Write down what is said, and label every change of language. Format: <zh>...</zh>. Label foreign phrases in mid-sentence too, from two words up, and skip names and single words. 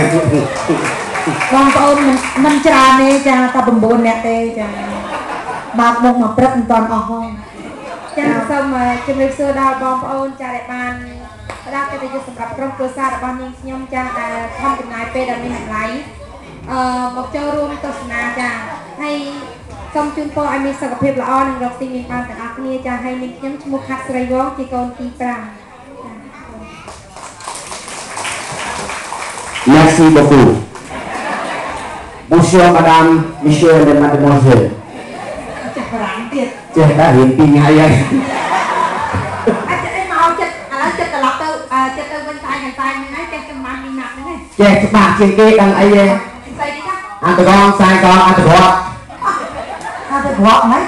<km>បងប្អូនមិនច្រើនទេចាតែ9នាក់ទេចាបាក់មុខមកព្រឹកមិនតាន់អស់ផងចាសូមជម្រាបសួរដល់បងប្អូនចាដែលបានផ្ដល់កិត្តិយសសម្រាប់ក្រុមគ្រួសាររបស់នាងខ្ញុំចាដែលខំចំណាយពេលដ៏មានតម្លៃមកចូលរួមទស្សនាចាហើយសូមជូនពរឲ្យមានសុខភាពល្អនិងរកស៊ីមានបានទាំងអស់គ្នាចាហើយនាងខ្ញុំឈ្មោះខាត់ស្រីវងជាកូនទី5</km> <fr>Merci beaucoup. Bonjour madame, monsieur et mademoiselle.</fr> <km>ចាស់ប្រាំទៀត ចេះដែររៀន2ថ្ងៃហើយ អាចមកចិត្តឥឡូវចិត្តត្រឡប់ទៅចិត្តទៅវិញតែហ្នឹងចេះចំណាំមីណាប់ហ្នឹង ចេះច្បាស់ជាងគេដឹងអីទេ ស្អីទេ អត្តកងខ្សែកងអត្តក្រត់ ហ្នឹង</km>